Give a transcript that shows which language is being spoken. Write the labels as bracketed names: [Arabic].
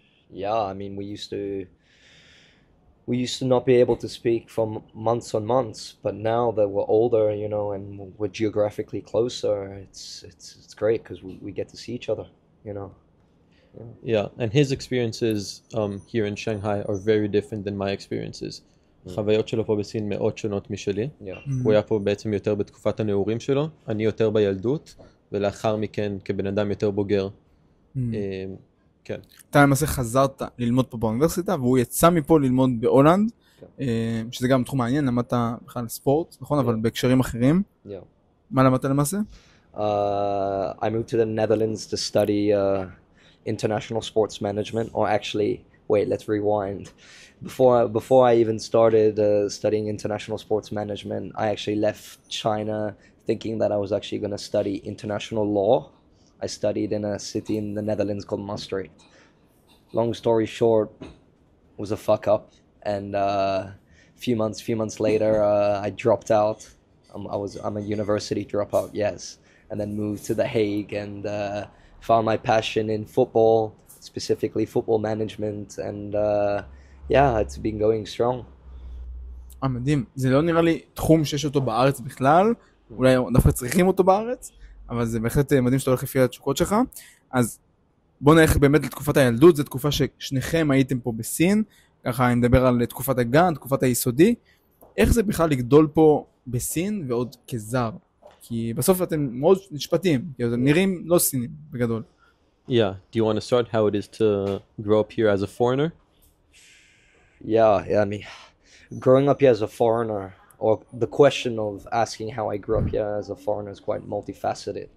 [English] Yeah, I mean, we used to not be able to speak for months on months, but now that we're older, you know, and we're geographically closer, it's great because we get to see each other, you know. Yeah, and his experiences here in Shanghai are very different than my experiences. [Hebrew] החוויות שלו פה בסין מאוד שונות משלי. הוא היה פה בעצם יותר בתקופת הנעורים שלו, אני יותר בילדות, ולאחר מכן כבן אדם יותר בוגר. כן. אתה למעשה חזרת ללמוד פה באוניברסיטה, והוא יצא מפה ללמוד בהולנד, שזה גם תחום מעניין, למדת בכלל ספורט, נכון? אבל בהקשרים אחרים. מה למדת למעשה? [English] I moved to the Netherlands to study international sports management, or actually, wait, let's rewind. Before I even started studying international sports management, I actually left China thinking that I was actually going to study international law. I studied in a city in the Netherlands called Maastricht. Long story short, it was a fuck up, and few months later, I dropped out. I'm a university dropout, yes, and then moved to The Hague and found my passion in football, specifically football management, and yeah, it's been going strong. [Hebrew] מדהים. זה לא נראה לי תחום שיש אותו בארץ בכלל, אולי דווקא צריכים אותו בארץ, אבל זה בהחלט מדהים שאתה הולך לפי התשוקות שלך. אז בוא נלך באמת לתקופת הילדות, זו תקופה ששניכם הייתם פה בסין, ככה אני מדבר על תקופת הגן, תקופת היסודי. איך זה בכלל לגדול פה בסין ועוד כזר? כי בסוף אתם מאוד נשפטים, כי אתם נראים לא סינים בגדול. [English] Yeah, do you want to start how it is to grow up here as a foreigner? Yeah, I mean, growing up here as a foreigner, or the question of asking how I grew up here as a foreigner is quite multifaceted.